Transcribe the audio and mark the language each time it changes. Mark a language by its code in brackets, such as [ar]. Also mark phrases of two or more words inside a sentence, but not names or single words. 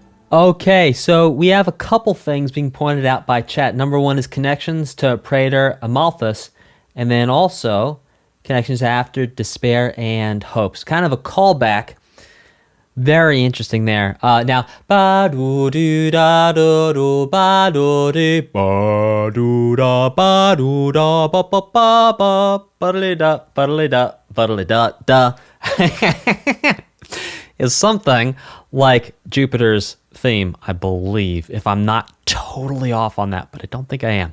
[en] Okay, so we have a couple things being pointed out by chat. Number one is connections to Praetor Amalthus, and then also connections after Despair and Hopes. Kind of a callback. Very interesting there. Now, ba do do da do do ba do do ba do da ba do da ba ba ba ba ba da da is something like Jupiter's theme, I believe, if I'm not totally off on that, but I don't think I am.